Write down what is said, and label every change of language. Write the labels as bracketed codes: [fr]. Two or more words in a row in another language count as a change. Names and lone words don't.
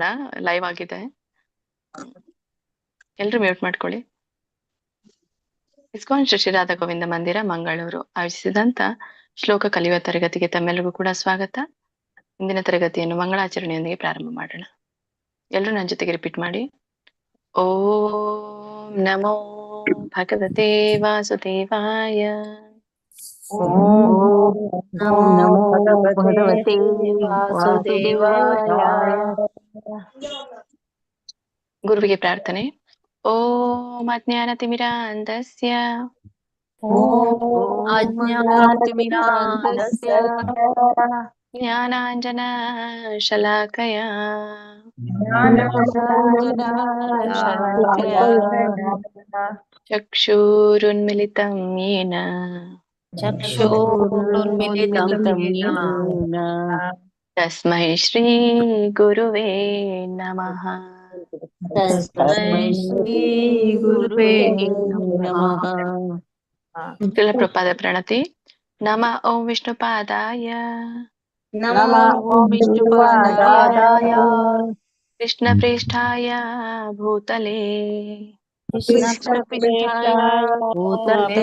[kn] ಲೈವ್ ಆಗಿದೆ, ಎಲ್ರು ಮ್ಯೂಟ್ ಮಾಡ್ಕೊಳ್ಳಿ. ಇಸ್ಕಾನ್ ಶ್ರೀ ಶ್ರೀ ರಾಧಾ ಗೋವಿಂದ ಮಂದಿರ ಮಂಗಳೂರು ಆಯೋಜಿಸಿದಂತ ಶ್ಲೋಕ ಕಲಿಯುವ ತರಗತಿಗೆ ತಮ್ಮೆಲ್ಲರಿಗೂ ಕೂಡ ಸ್ವಾಗತ. ಇಂದಿನ ತರಗತಿಯನ್ನು ಮಂಗಳಾಚರಣೆಯೊಂದಿಗೆ ಪ್ರಾರಂಭ ಮಾಡೋಣ. ಎಲ್ಲರೂ ನನ್ನ ಜೊತೆಗೆ ರಿಪೀಟ್ ಮಾಡಿ. [sa] ಓಂ ನಮೋ ಭಗವತೆ ವಾಸುದೇವಾಯ. ನಮೋ ಭಗವತೆ ವಾಸುದೇವಾಯ. [kn] ಗುರುವಿಗೆ ಪ್ರಾರ್ಥನೆ. [sa] ಓಂ ಅಜ್ಞಾನತಿಮಿರಾಂಧಸ್ಯ ಅಜ್ಞಾನತಿಮಿರಾಂಧಸ್ಯ ಜ್ಞಾನಾಂಜನ ಶಲಾಕಯ ಚಕ್ಷುರುನ್ಮಿಲಿತಂ ಯೇನ ತಸ್ಮೈ ಶ್ರೀ ಗುರುವೇ ನಮಃ. ತಸ್ಮೈ ಶ್ರೀ ಗುರುವೇ ನಮಃ. ಪ್ರಪಾದ ಪ್ರಣತಿ. ನಮ ಓಂ ವಿಷ್ಣುಪಾದಾಯ ನಮೋ ವಿಷ್ಣುಪಾದಾಯ ಕೃಷ್ಣಪ್ರೇಷ್ಠಾಯ ಭೂತಲೇ ಭೂತಲೇ